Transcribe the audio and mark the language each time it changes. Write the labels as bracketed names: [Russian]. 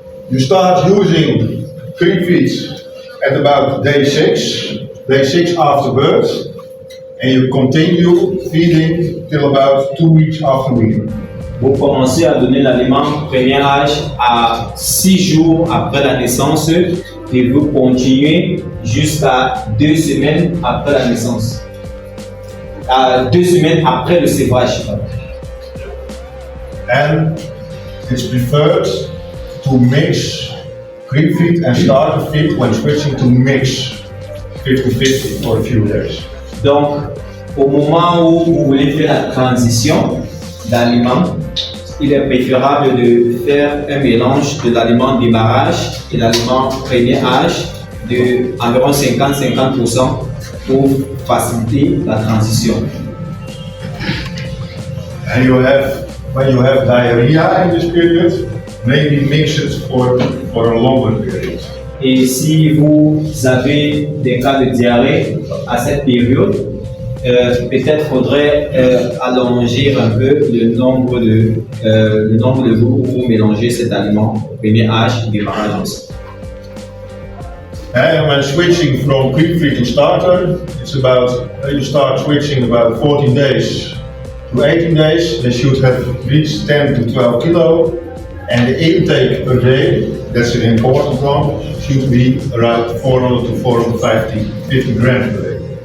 [English] You start using creep feed at about day 6 after birth, and you continue feeding till about 2 weeks after weaning. [French] Vous commencez à donner l'aliment premier âge à 6 jours après la naissance et vous continuez jusqu'à 2 semaines après la naissance. 2 semaines après le sévrage. [English] And it's preferred to mix creep feed and starter feed when switching to mix 50-50 for a few days. [French] Donc, au moment où vous voulez faire la transition d'aliments, il est préférable de faire un mélange de l'aliment démarrage et l'aliment premier âge de environ 50-50% pour faciliter la transition. [English] And when you have diarrhea in this period, maybe mix it for a longer period. [French] Et si vous avez des cas de diarrhée à cette période, peut-être faudrait allonger un peu le nombre de jours où vous mélangez cet aliment au premier âge et démarrage aussi. [English] And when switching from creep feed to starter, it's about you start switching about 14 days to 18 days. They should have reached 10 to 12 kilo, and the intake per day, that's an important one, should be around 400 to 450 grams per day.